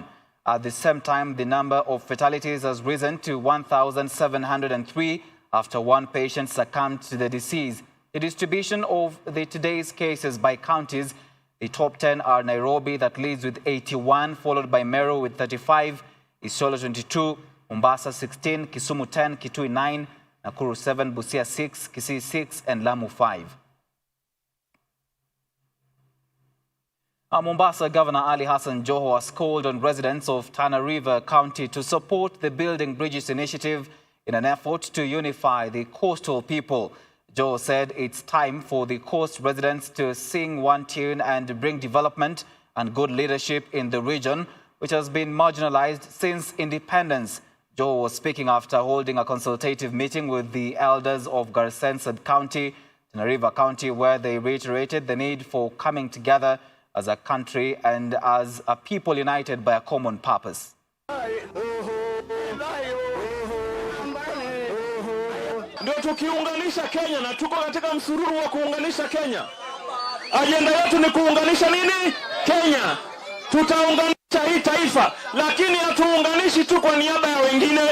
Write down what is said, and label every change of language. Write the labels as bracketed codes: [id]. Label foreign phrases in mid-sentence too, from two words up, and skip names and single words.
[en] At the same time, the number of fatalities has risen to 1,703 after one patient succumbed to the disease. The distribution of today's cases by counties: the top 10 are Nairobi, that leads with 81, followed by Meru with 35, Isiolo 22, Mombasa 16, Kisumu 10, Kitui 9, Nakuru 7, Busia 6, Kisii 6, and Lamu 5. Mombasa Governor Ali Hassan Joho has called on residents of Tana River County to support the Building Bridges initiative in an effort to unify the coastal people. Joho said it's time for the coast residents to sing one tune and bring development and good leadership in the region, which has been marginalized since independence. Joho was speaking after holding a consultative meeting with the elders of Garsensad County, Tana River County, where they reiterated the need for coming together as a country and as a people united by a common purpose. [sw] Ndio tukiunganisha Kenya, na tuko katika msururu wa kuunganisha Kenya. Ajenda yetu ni kuunganisha nini? Kenya. Tutaunganisha hii taifa, lakini hatuunganishi tu kwa niaba ya wengine.